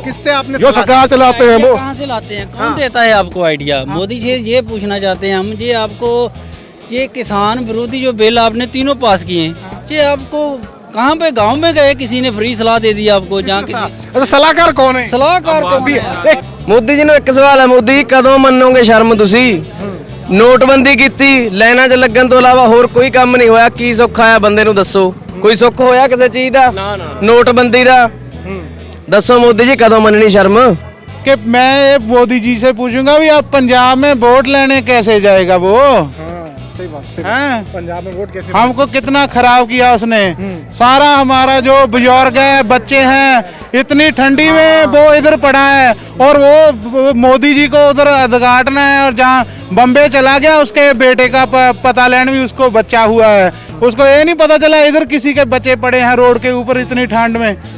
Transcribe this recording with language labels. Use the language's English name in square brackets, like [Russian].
[Hindi] किससे आपने जो सरकार चलाते हैं वो कहाँ से लाते हैं? कौन देता है आपको आइडिया? मोदी से ये पूछना चाहते हैं हम, ये आपको ये किसान विरोधी जो बिल आपने तीनों पास किए हैं, ये आपको कहाँ पे गांव में गए, किसी ने फ्री सलाह दे दी आपको जहाँ किसी तो सलाहकार कौन है? सलाहकार को भी [Punjabi] ਮੋਦੀ ਜੀ ਨੂੰ ਇੱਕ ਸਵਾਲ ਹੈ, ਮੋਦੀ ਜੀ ਕਦੋਂ ਮੰਨੋਗੇ ਸ਼ਰਮ ਤੁਸੀਂ? ਨੋਟਬੰਦੀ ਕੀਤੀ, ਲਾਈਨਾਂ 'ਚ ਲੱਗਣ ਤੋਂ ਇਲਾਵਾ ਹੋਰ ਕੋਈ ਕੰਮ ਨਹੀਂ ਹੋਇਆ। ਕੀ ਸੁੱਖ ਆਇਆ ਬੰਦੇ ਨੂੰ ਦੱਸੋ? ਕੋਈ ਸੁੱਖ ਹੋਇਆ ਕਿਸੇ ਚੀਜ਼ ਦਾ? ਨੋਟਬੰਦੀ ਦਾ ਦੱਸੋ मोदी जी कदों मननी शर्म? [Hindi] कि मैं मोदी जी से पूछूंगा भी आप पंजाब में वोट लेने कैसे जाएगा वो? सही बात हैं? पंजाब में वोट कैसे? हमको कितना खराब किया उसने। सारा हमारा जो बुजुर्ग है, बच्चे हैं, इतनी ठंडी में वो इधर पड़ा है और वो मोदी जी को उधर उद्घाटन है और जहाँ बम्बे चला गया उसके बेटे का पता लेने भी उसको बच्चा हुआ है, उसको ये नहीं पता चला इधर किसी के बच्चे पड़े हैं रोड के ऊपर इतनी ठंड में।